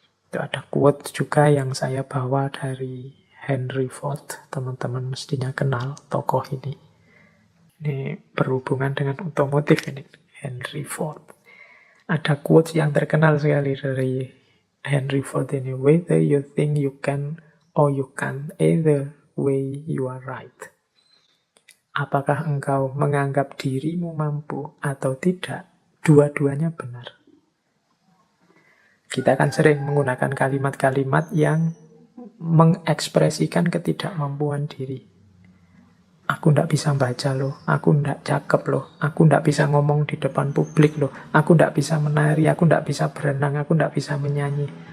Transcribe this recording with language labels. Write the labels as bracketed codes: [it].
[id] Itu ada quote juga yang saya bawa dari Henry Ford. Teman-teman mestinya kenal tokoh ini. Ini berhubungan dengan otomotif ini. Henry Ford. Ada quote yang terkenal sekali dari Henry Ford ini. [en] Whether you think you can or you can't, either way you are right. [id] Apakah engkau menganggap dirimu mampu atau tidak, dua-duanya benar. Kita akan sering menggunakan kalimat-kalimat yang mengekspresikan ketidakmampuan diri. Aku ndak bisa baca loh, aku ndak cakep loh, aku ndak bisa ngomong di depan publik loh, aku ndak bisa menari, aku ndak bisa berenang, aku ndak bisa menyanyi.